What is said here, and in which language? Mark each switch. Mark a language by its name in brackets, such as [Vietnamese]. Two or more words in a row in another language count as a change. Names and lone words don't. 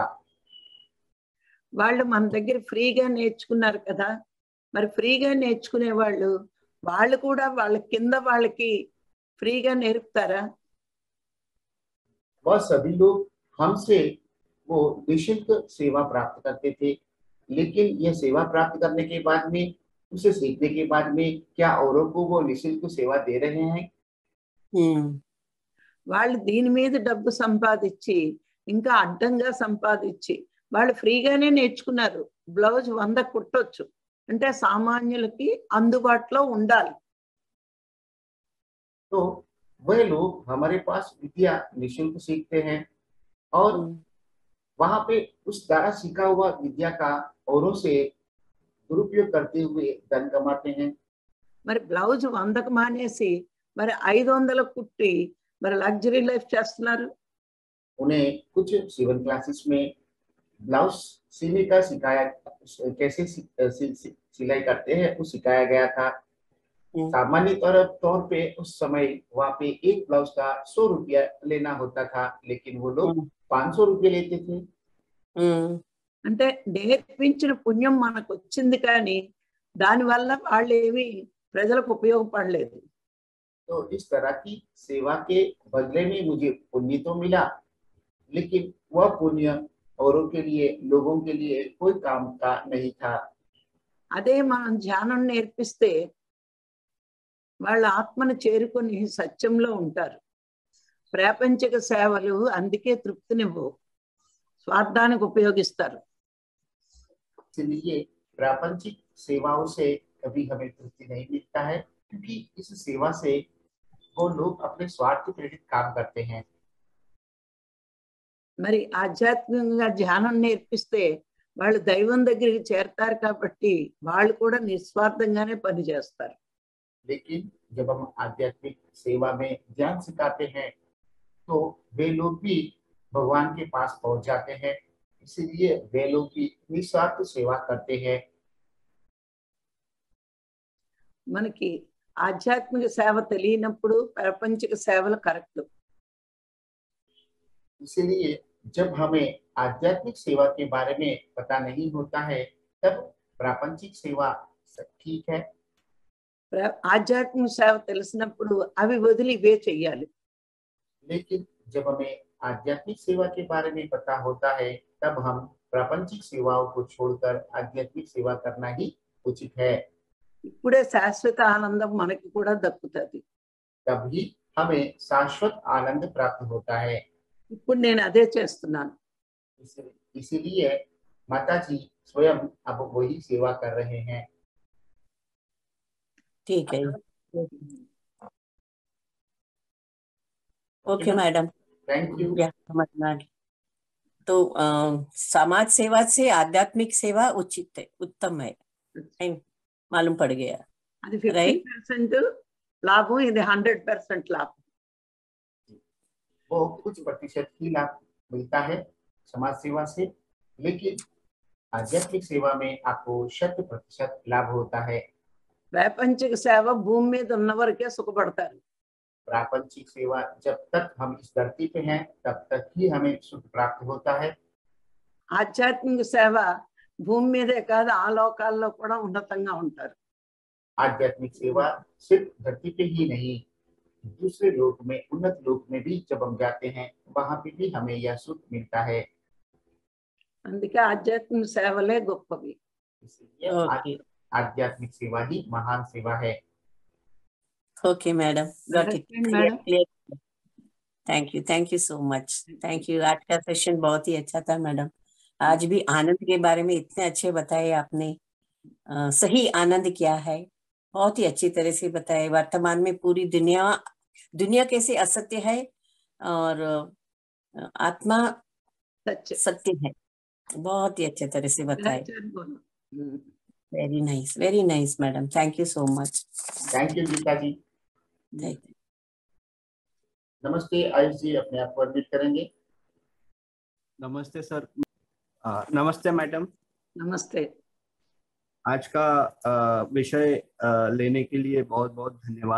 [Telugu] వాళ్ళు మన దగ్గర ఫ్రీగా నేర్చుకున్నారు కదా, మరి ఫ్రీగా నేర్చుకునే వాళ్ళు కూడా వాళ్ళ కింద వాళ్ళకి ఫ్రీగా నేర్పుతారా? [Hindi] वह सभी लोग हमसे वो निःशुल्क सेवा प्राप्त करते थे, लेकिन यह सेवा प्राप्त करने के बाद में, उसे सीखने के बाद में क्या औरों को वो निःशुल्क सेवा दे रहे हैं? [Telugu] వాళ్ళు దీని మీద డబ్బు సంపాదించి ఇంకా అడ్డంగా సంపాదించి వాళ్ళు ఫ్రీగానే నేర్చుకున్నారు. బ్లౌజ్ 100 కుట్టొచ్చు అంటే సామాన్యులకి అందుబాటులో ఉండాలి. [Hindi] तो वह लोग हमारे पास विद्या निःशुल्क सीखते हैं और वहां पे उस द्वारा सीखा हुआ विद्या का औरों से दुरुपयोग करते हुए धन कमाते हैं। [Telugu] మరి బ్లౌజ్ 100కు మానేసి మరి 500 కుట్టి మరి లగ్జరీ లైఫ్ చేస్తున్నారు. [Hindi] उन्हें कुछ [English] sewing classes [Hindi] में ब्लाउज सीने का सिखाया, कैसे सिलाई करते हैं वो सिखाया गया था। सामान्य तौर पे उस समय वहाँ पे एक ब्लाउज का 100 रुपया लेना होता था, लेकिन वो लोग 500 रुपये लेते थे। [Telugu] అంటే నేర్పించిన పుణ్యం మనకు వచ్చింది కానీ దానివల్ల వాళ్ళు ఏమి ప్రజలకు ఉపయోగపడలేదు. [Hindi] तो इस तरह की सेवा के बदले में मुझे पुण्य तो मिला, लेकिन वह पुण्य औरों के लिए, लोगों के लिए कोई काम का नहीं था। [Telugu] అదే మనం ధ్యానం నేర్పిస్తే వాళ్ళ ఆత్మను చేరుకొని సత్యంలో ఉంటారు. ప్రాపంచిక సేవలు అందుకే తృప్తినివ్వవు, స్వార్థానికి ఉపయోగిస్తారు. [Hindi] इसलिए प्रापंचिक सेवाओं से कभी हमें तृप्ति नहीं मिलता है, क्योंकि इस सेवा से वो लोग अपने स्वार्थ प्रेरित काम करते हैं। [Telugu] మరి ఆధ్యాత్మికంగా ధ్యానం నేర్పిస్తే వాళ్ళు దైవం దగ్గరికి చేరతారు కాబట్టి వాళ్ళు కూడా నిస్వార్థంగానే పని చేస్తారు. [Hindi] लेकिन जब हम आध्यात्मिक सेवा में ध्यान सिखाते हैं तो वे लोग भी भगवान के पास पहुंच जाते हैं, इसलिए वे लोग भी निस्वार्थ सेवा करते हैं। [Telugu] మనకి ఆధ్యాత్మిక సేవ తెలియనప్పుడు ప్రపంచిక సేవలు కరెక్ట్. [Hindi] इसलिए जब हमें आध्यात्मिक सेवा के बारे में पता नहीं होता है तब प्रापंचिक सेवा ठीक है। [Telugu] ఆధ్యాత్మిక సేవ తెలిసినప్పుడు అవి వదిలి ఇవే చెయ్యాలి. [Hindi] लेकिन जब हमें आध्यात्मिक सेवा के बारे में पता होता है तब हम प्रापंचिक सेवाओं को छोड़कर आध्यात्मिक सेवा करना ही उचित है। [Telugu] ఇప్పుడే శాశ్వత ఆనందం మనకి కూడా దక్కుతుంది. [Hindi] तभी हमें शाश्वत आनंद प्राप्त होता है। [Telugu] ఇప్పుడు నేను అదే చేస్తున్నాను. [Hindi] इसीलिए माता जी स्वयं अब वही सेवा कर रहे हैं। ठीक है, [English] okay madam, thank you. [Hindi] समझ में आ गया। तो समाज सेवा से आध्यात्मिक सेवा उचित है, उत्तम है, मालूम पड़ गया। [Telugu] అది 50% లాభం, ఇది 100% లాభం. [Hindi] वो कुछ प्रतिशत ही लाभ मिलता है समाज सेवा से, लेकिन आध्यात्मिक सेवा में आपको 100% लाभ होता है। [Telugu] ప్రాపంచిక సేవ భూమి మీద ఉన్న వరకే సుఖపడతారు. [Hindi] प्रापंचिक सेवा जब तक हम इस धरती पे हैं तब तक ही हमें सुख प्राप्त होता है। [Telugu] ఆధ్యాత్మిక సేవ భూమి మీదే కాదు ఆ లోకాల్లో కూడా ఉన్నతంగా ఉంటారు. [Hindi] आध्यात्मिक सेवा सिर्फ धरती पे ही नहीं, दूसरे लोक में, उन्नत लोक में भी जब हम जाते हैं वहां पे भी हमें यह सुख मिलता है। [Telugu] అందుకే ఆధ్యాత్మిక సేవలే గొప్పవి. [Hindi] इसलिए आध्यात्मिक सेवा ही महान सेवा है। [English] okay madam, got it, clear. thank you so much, thank you. [Hindi] आज का सेशन बहुत ही अच्छा था मैडम। आज भी आनंद के बारे में इतने अच्छे बताए आपने। सही आनंद क्या है बहुत ही अच्छी तरह से बताए। वर्तमान में पूरी दुनिया कैसे असत्य है और आत्मा सत्य है, बहुत ही अच्छे तरह से बताए। [English] very nice madam, thank you so much. thank you गीता जी। [Hindi] नमस्ते आयुष जी, अपने आप को एडमिट करेंगे। नमस्ते सर। नमस्ते मैडम। नमस्ते। आज का विषय लेने के लिए बहुत बहुत धन्यवाद।